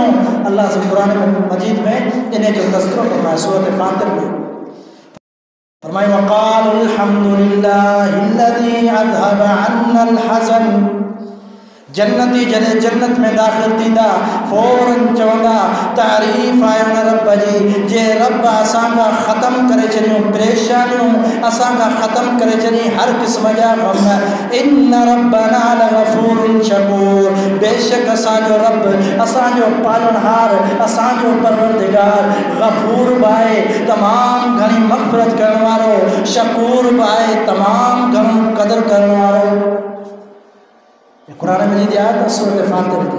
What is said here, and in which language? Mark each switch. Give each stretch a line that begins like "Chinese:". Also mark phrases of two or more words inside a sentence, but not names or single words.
Sindhi: अल्लाह से क़ुरान मजीद में इन जो तज़किरो फरमाए सूरत फातिर में फरमाए
Arabic: وقالوا الحمد لله الذي أذهب عنا الحزن.
Sindhi: जन्नती जॾहिं जन्नत में दाख़िल थींदा फ़ौरन चवंदा तारीफ़ आहे उन रब जी, जे रब असांखां ख़तमु करे छॾियूं परेशानियूं, असांखां ख़तमु करे छॾियईं हर क़िस्म जा ग़म।
Arabic: إن ربنا لغفور شكور,
Sindhi: बेशक असांजो रब, असांजो पालनहार, असांजो परवरदिगार ग़फ़ूर बि आहे, तमामु घणी मग़फ़िरत करण वारो, शकूर बि आहे, तमामु घणो क़दुरु करण वारो। क़ुरान मजीद आयत सूरत फातिर जी।